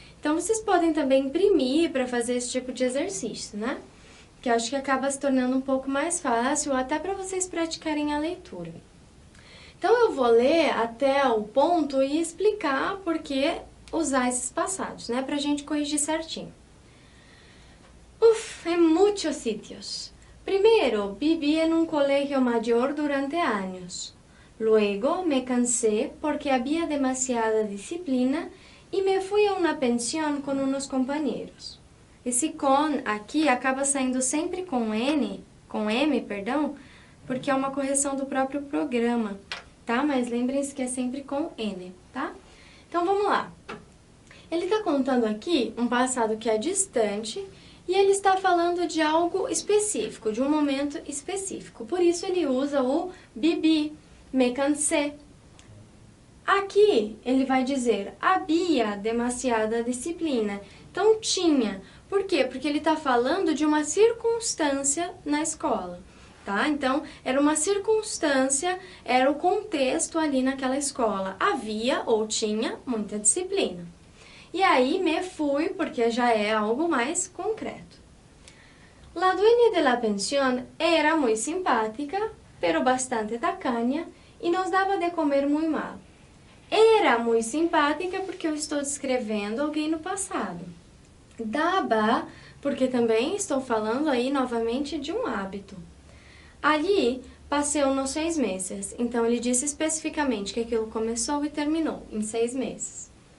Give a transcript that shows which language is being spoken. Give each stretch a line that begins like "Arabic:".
Portuguese: Então, vocês podem também imprimir para fazer esse tipo de exercício, né? Que eu acho que acaba se tornando um pouco mais fácil, até para vocês praticarem a leitura. Então, eu vou ler até o ponto e explicar por que usar esses passados, né, para a gente corrigir certinho.
Spanish: En muchos sitios. Primero, viví en un colegio mayor durante años. Luego, me cansé porque había demasiada disciplina y me fui a una pensión con unos compañeros.
Portuguese: Esse com aqui acaba saindo sempre com M, perdão, porque é uma correção do próprio programa, tá? Mas lembrem-se que é sempre com N, tá? Então, vamos lá. Ele está contando aqui um passado que é distante e ele está falando de algo específico, de um momento específico. Por isso, ele usa o vivi, me cansé. Aqui, ele vai dizer, havia demasiada disciplina. Então, tinha. Por quê? Porque ele está falando de uma circunstância na escola, tá? Então, era uma circunstância, era o contexto ali naquela escola. Havia ou tinha muita disciplina. E aí, me fui, porque já é algo mais concreto.
Spanish: La dueña de la pensión era muy simpática, pero bastante tacaña,
Portuguese: e nos dava
Spanish: de comer muy mal.
Portuguese: Era muito simpática porque eu estou descrevendo alguém no passado. Dava, porque também estou falando aí novamente de um hábito. Ali, passei uns 6 meses, então ele disse especificamente que aquilo começou e terminou em 6 meses.